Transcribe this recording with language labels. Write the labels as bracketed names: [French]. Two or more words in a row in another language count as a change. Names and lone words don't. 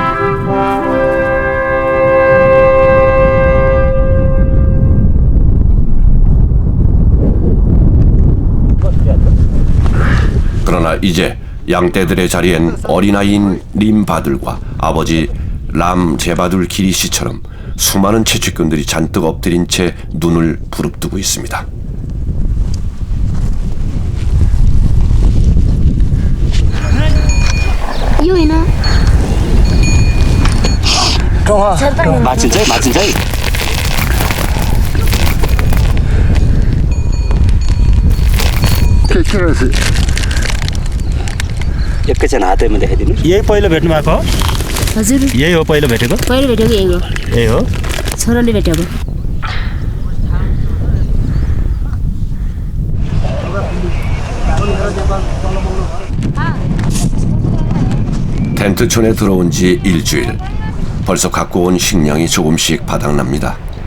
[Korean] 그러나 이제 양떼들의 자리엔 어린아이인 림바들과 아버지 람 제바둘 기리 씨처럼 수많은 채취꾼들이 잔뜩 엎드린 채 눈을 부릅뜨고 있습니다. [Nepali] यो होइन माछिन्छ है माछिन्छ है एकैछिन हातैमा देखाइदिनु यही पहिलो भेट्नु भएको हो हजुर यही हो पहिलो भेटेको पहिलो भेटेको यही हो छोराले भेटेको [Korean] 텐트촌에 들어온 지 일주일. 벌써 갖고 온 식량이 조금씩 바닥납니다.